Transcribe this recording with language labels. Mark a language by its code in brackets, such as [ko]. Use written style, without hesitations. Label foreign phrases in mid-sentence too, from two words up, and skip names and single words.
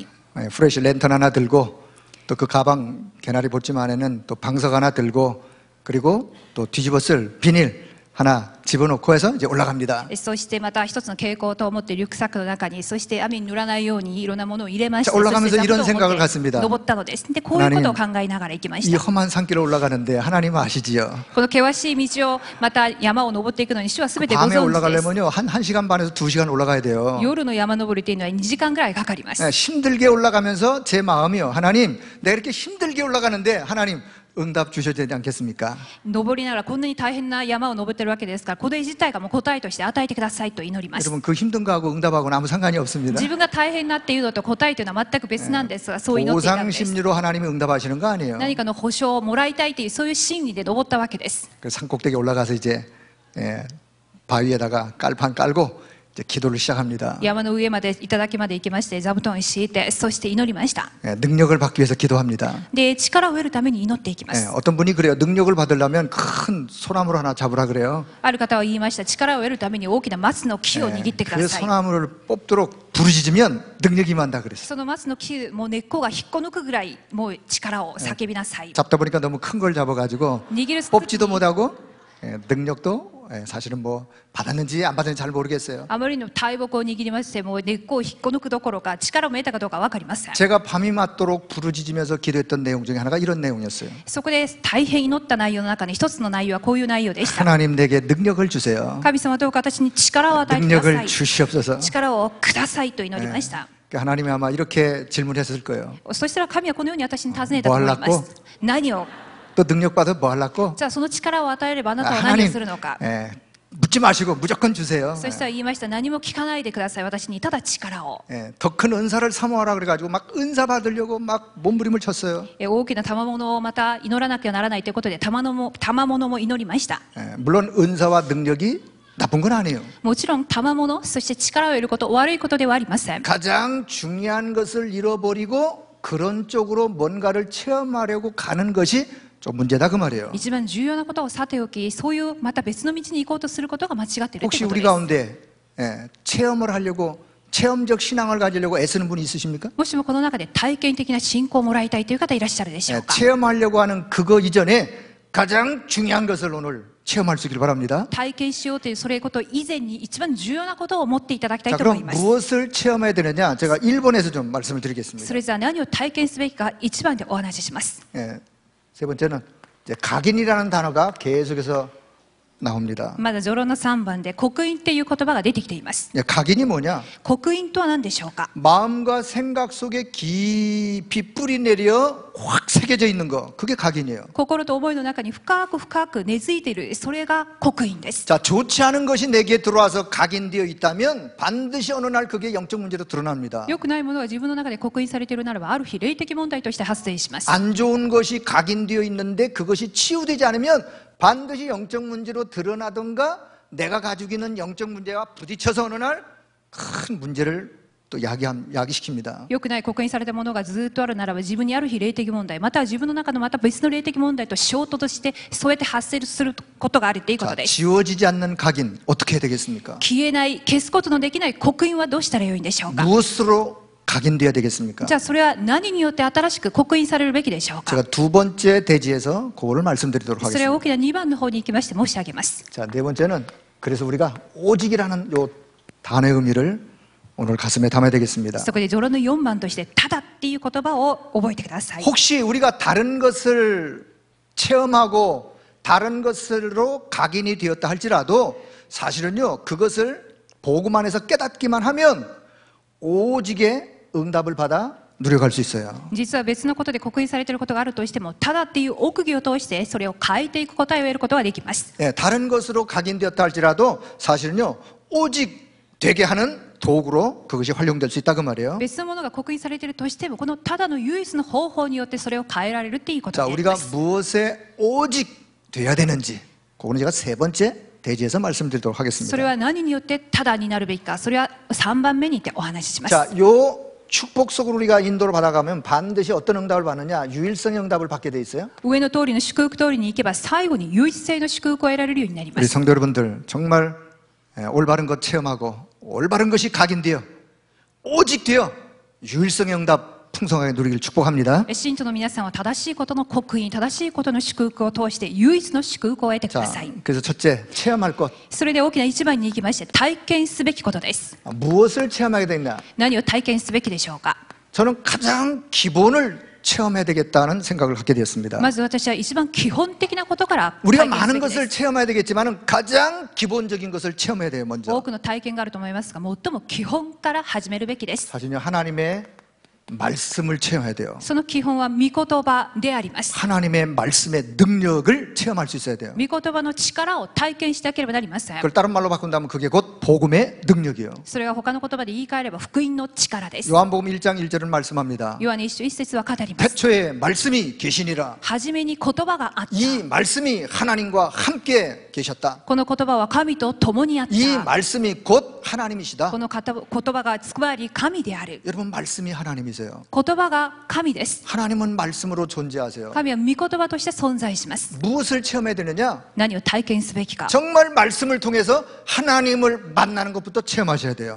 [ko] 프레시 랜턴 하나 들고 또 그 가방 개나리 보찜 안에는 또 방석 하나 들고 그리고 또 뒤집어 쓸 비닐 하나 집어넣고 해서 이제 올라갑니다. [ja] そしてまた一つの蛍光灯を持ってリュックサックの中に、そして雨に濡らないようにいろんなものを入れまして、 [ko] 자 올라가면서 [ja] そして [ko] 이런 [ja] 座布団を [ko] 생각을 [ja] 持って [ko] 갖습니다. [ja] 登ったのです。でこういうことを考えながら行きまし [ko] 이 [ja] た。 [ko] 험한 산길을 올라가는데 하나님 아시지요? [ja] この険しい道をまた山を登っていくのに主は全てご [ko] 밤에 [ja] 存知です。 [ko] 올라가려면요 한 1시간 반에서 2시간 올라가야 돼요. [ja] 夜の山登りというのは2時間ぐらいかかります。 [ko] 힘들게 올라가면서 제 마음이요 하나님 내가 이렇게 힘들게 올라가는데 하나님 응답 주셔야 되지 않겠습니까? [ja] 登りながらこんなに大変な山を登ってるわけですから、これ自体がもう答えとして与えてくださいと祈ります。 [ko] 여러분 그 힘든 거하고 응답하고는 아무 상관이 없습니다. [ja] 自分が大変なっていうのと答えというのは全く別なんですが、そう祈っていたん [ko] 보상 [ja] です。 [ko] 심리로 하나님이 응답하시는 거 아니에요. [ja] 何かの保証をもらいたいというそういう心理で登ったわけです。 [ko] 그 산꼭대기 올라가서 이제 바위에다가 깔판 깔고 이제 기도를 시작합니다. [ja] 山の上まで頂まで行きまして、座布団を敷いて、そして祈りました。 [ko] 능력을 받기 위해서 기도합니다. [ja] で力を得るために祈っていきます。 [ko] 어떤 분이 그래요. 능력을 받으려면 큰 소나무 하나 잡으라 그래요. [ja] ある方は言いました。力を得るために大きな松の木を握ってくだ [ko] 그 [ja] さい。 [ko] 소나무를 뽑도록 부르짖으면 능력이 임한다 그랬어요. [ja] その松の木も根っこが引っこ抜くぐらいもう力を叫びなさい。 [ko] 잡다 보니까 너무 큰 걸 잡아가지고 [ja] 握る [ko] 뽑지도 못하고 능력도 사실은 뭐 받았는지 안 받았는지 잘 모르겠어요. [ja] あまりの大木を握りまして、もう根っこを引っこ抜くどころか力を得たかどうか分かりません。 [ko] 제가 밤이 맞도록 부르짖으면서 기도했던 내용 중에 하나가 이런 내용이었어요. [ja] そこで大変祈った内容の中に一つの内容はこういう内容でした。 [ko] 하나님 내게 능력을 주세요. [ja] 神様どうか私に力を与えてくださ [ko] 능력을 [ja] い。 [ko] 주시옵소서. [ja] 力をくださいと祈りました。 [ko] 하나님이 아마 이렇게 질문했을 거예요. [ja] そしたら神はこのように私に尋ねたと [ko] 뭐 [ja] 思いま [ko] 하려고? [ja] す。何を、 [ko] 또 능력 받아 뭐 하려고? [ja] じゃあその力を与えればあなたは何をするのか。 [ko] 묻지 마시고 무조건 주세요. [ja] そしたら言いました。何も聞かないでください。私にただ力を。 [ko] 더 큰 은사를 사모하라 그래가지고 막 은사 받으려고 막 몸부림을 쳤어요. [ja] 大きな賜物をまた祈らなきゃならないということで賜物も祈りました。 [ko] 물론 은사와 능력이 나쁜 건 아니에요. [ja] もちろん賜物、そして力を得ること、悪いことではありません。 [ko] 가장 중요한 것을 잃어버리고 그런 쪽으로 뭔가를 체험하려고 가는 것이 좀 문제다 그 말이에요. [ja] 一番重要なことをさておき、そういうまた別の道に行こうとすることが間違っているとい [ko] 혹시 [ja] うこと [ko] 우리 [ja] です。 [ko] 가운데 체험을 하려고 체험적 신앙을 가지려고 애쓰는 분이 있으십니까? [ja] もしもこの中で体験的な信仰をもらいたいという方いらっしゃるでしょうか。 [ko] 체험하려고 하는 그거 이전에 가장 중요한 것을 오늘 체험할 수 있기를 바랍니다. [ja] 体験しようというそれこと以前に一番重要なことを思っていただきたい [ko] 자, [ja] と思い [ko] 그럼 [ja] ます。 [ko] 무엇을 체험해야 되느냐? 제가 1번에서 좀 말씀을 [ja] そ [ko] 드리겠습니다. [ja] れじゃあ何を体験すべきか一番でお話しします。 [ko] 세 번째는 이제 각인이라는 단어가 계속해서 나옵니다. [ja] まだ序論の3番で刻印っていう言葉が出てきています。 [ko] 각인이 뭐냐? [ja] 刻印とは何でしょうか。 [ko] 마음과 생각 속에 깊이 뿌리 내려 확 새겨져 있는 거, 그게 각인이에요. [ja] 心と思いの中に深く深く根付いている、それが刻印です。 [ko] 자, 좋지 않은 것이 내게 들어와서 각인되어 있다면 반드시 어느 날 그게 영적 문제로 드러납니다. [ja] 良くないものが自分の中で刻印されているならば、ある日霊的問題として発生します。 [ko] 안 좋은 것이 각인되어 있는데 그것이 치유되지 않으면 반드시 영적 문제로 드러나던가 내가 가지고 있는 영적 문제와 부딪혀서 어느 날 큰 문제를 또 야기시킵니다. [ja] 良くない刻印されたものがずっとあるならば、自分にある日霊的問題、または自分の中のまた別の霊的問題と衝突して、そうやって発生することがあるというこ [ko] 자, [ja] とです。 [ko] 지워지지 않는 각인 어떻게 해야 되겠습니까? [ja] 消えない、消すことのできない刻印はどうしたらよいんでしょうか。 [ko] 무엇으로 각인되어야 되겠습니까? [ja] じゃあそれは何によって新しく刻印されるべきでしょうか。 [ko] 제가 두 번째 대지에서 그거를 말씀드리도록 [ja] それは [ko] 하겠습니다. [ja] 大きな2番の方に行きまして申し上げます。 [ko] 자, 네 번째는 그래서 우리가 오직이라는 요 단어의 의미를 오늘 가슴에 담아야 되겠습니다. [ja] そこで序論の4番として「ただ」っていう言葉を覚えてください。 [ko] 혹시 우리가 다른 것을 체험하고 다른 것으로 각인이 되었다 할지라도 사실은요 그것을 복음 안에서 깨닫기만 하면 오직의 응답을 받아 누려갈 수 있어요. [ja] 実は別のことで刻印されていることがあるとしても、ただっていう奥義を通してそれを変えていく答えを得ることができます。 [ko] 다른 것으로 각인되었다 할지라도 사실은요 오직 되게 하는 도구로 그것이 활용될 수 있다 그 말이에요. [ja] 別のものが刻印されているとしても、このただの唯一の方法によってそれを変えられるっていうこと [ko] 자, [ja] になり [ko] 우리가 [ja] ます。 [ko] 무엇에 오직 돼야 되는지, 그거는 제가 세 번째 대지에서 말씀드리도록 [ja] それ [ko] 하겠습니다. [ja] は何によってただになるべきか、それは3番目にてお話しします。 [ko] 자, 요 축복 속으로 우리가 인도를 받아가면 반드시 어떤 응답을 받느냐? 유일성 응답을 받게 돼 있어요. [ja] 上の通りの祝福通りに行けば最後に唯一性の祝福を得られるようになりま [ko] 우리 [ja] す。 [ko] 성도 여러분들 정말 올바른 것 체험하고 올바른 것이 각인되어 오직 되어 유일성 응답 풍성하게 누리길 축복합니다. [ja] 信徒の皆さんは正しいことの刻印、正しいことの祝福を通して唯一の祝福を得てく [ko] 자, [ja] ださい。 [ko] 그래서 첫째 체험할 것. [ja] それで大きな一番に行きまして、体験すべきことです。 [ko] 무엇을 체험하게 되냐? [ja] 何を体験すべきでしょうか。 [ko] 저는 가장 기본을 체험해야 되겠다는 생각을 갖게 되었습니다. [ja] まず私は一番基本的なことから [ko] 우리가 [ja] 体験す [ko] 많은 [ja] べきで [ko] 것을 [ja] す。 [ko] 체험해야 되겠지만 가장 기본적인 것을 체험해야 돼요. [ja] 多 [ko] 먼저 [ja] くの体験があると思いますが、最も基本から始めるべきです。 [ko] 사실은요 하나님의 말씀을 체험해야 돼요. [ja] その基本は御言葉であります。 [ko] 하나님의 말씀의 능력을 체험할 수 있어야 돼요. [ja] 御言葉の力を体験しなければなりません。 [ko] 그걸 다른 말로 바꾼다면 그게 곧 복음의 능력이에요. [ja] それが他の言葉で言い換えれば福音の力です。 [ko] 요한복음 1장 1절은 말씀합니다. [ja] ヨハネ一章一節は語ります。 [ko] 태초에 말씀이 계시니라. [ja] 初めに言葉があった。 [ko] 이 말씀이 하나님과 함께 계셨다. [ja] この言葉は神と共にあった。 [ko] 이 말씀이 곧 하나님이시다. [ja] この言葉がつまり神である。 [ko] 여러분 말씀이 하나님이세요. [ja] 言葉が神です。 [ko] 하나님은 말씀으로 존재하세요. [ja] 神は御言葉として存在します。 [ko] 무엇을 체험해야 되느냐? [ja] 何を体験すべきか。 [ko] 정말 말씀을 통해서 하나님을 만나는 것부터 체험하셔야 돼요.